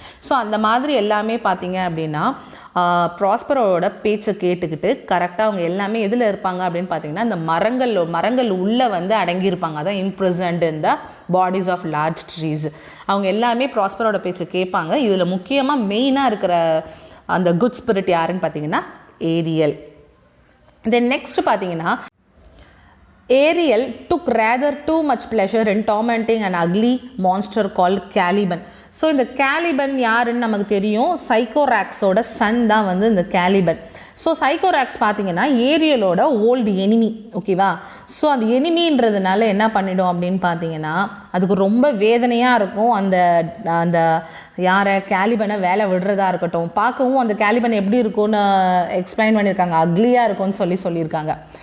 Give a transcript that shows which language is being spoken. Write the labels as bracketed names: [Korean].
[Tamil] So அந்த மாதிரி எல்லாமே பார்த்தீங்க அப்படின்னா ப்ராஸ்பரோட பேச்சை கேட்டுக்கிட்டு கரெக்டாக அவங்க எல்லாமே எதில் இருப்பாங்க அப்படின்னு பார்த்தீங்கன்னா இந்த மரங்கள் உள்ளே வந்து அடங்கியிருப்பாங்க. அதான் [English] Imprisoned in the bodies of large trees. [Tamil] அவங்க எல்லாமே ப்ராஸ்பரோட பேச்சை கேட்பாங்க. இதில் முக்கியமாக மெயினாக இருக்கிற அந்த குட் ஸ்பிரிட் யாருன்னு பார்த்தீங்கன்னா ஏரியல். [English] then next [Tamil] பார்த்தீங்கன்னா [English] Ariel took rather too much pleasure in tormenting an ugly monster called Caliban. [Tamil] So இந்த கேலிபன் யாருன்னு நமக்கு தெரியும், சைக்கோராக்ஸோட சன் தான் வந்து இந்த கேலிபன். ஸோ சைக்கோராக்ஸ் பார்த்தீங்கன்னா ஏரியலோட ஓல்டு எனிமி, ஓகேவா. ஸோ அந்த எனிமின்றதுனால என்ன பண்ணிடும் அப்படின்னு பார்த்தீங்கன்னா அதுக்கு ரொம்ப வேதனையாக இருக்கும். அந்த யாரை கேலிபனை வேலை விடுறதா இருக்கட்டும், பார்க்கவும் அந்த கேலிபன் எப்படி இருக்கும்னு எக்ஸ்பிளைன் பண்ணியிருக்காங்க, அக்லியாக இருக்கும்னு சொல்லியிருக்காங்க.